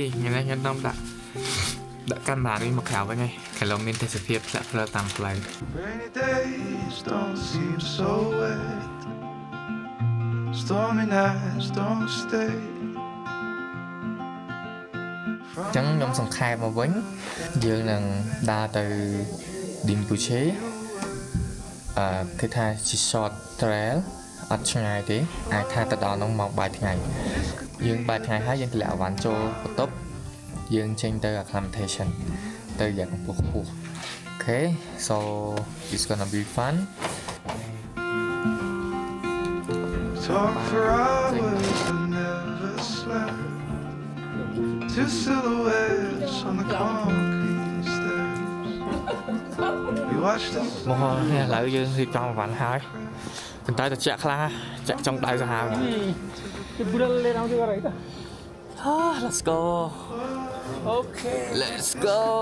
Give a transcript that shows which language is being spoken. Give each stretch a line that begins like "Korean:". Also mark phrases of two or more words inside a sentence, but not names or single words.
Khmer: ថ្ងៃនេះខ្ញុំដាក់កាមេរ៉ានេះមកក្រៅវិញហើយឡូវមានទេសភាពផ្លាក់ផ្លើតាមផ្លូវ
English: Rainy days don't seem so wet. Stormy nights don't stay.
Khmer: អញ្ចឹងខ្ញុំសង្ខេបមកវិញយើងនឹងដើរទៅ Rinpoche គឺថាជា
English: short trail
Khmer: អត់ឆ្ងាយទេអាចថាទៅដល់នោះមកបាយថ្ងៃយើងបាយថ្ងៃហើយយើងទម្លាក់អវ៉ាន់ចូលបន្ទប់យើងចេញទៅ acclimatation ទៅយ៉ាងខ្ពស់
English: Okay so it's gonna be fun Talk for hours and never slept. Two silhouettes on the concrete steps. We watched the
Khmer: មកនេះឥឡូវយើងរៀបចំអវ៉ាន់ហើយប៉ុន្តែត្រជាក់ខ្លាំងចាក់ចុងដៃសាហាវ
English: Let's go Okay let's go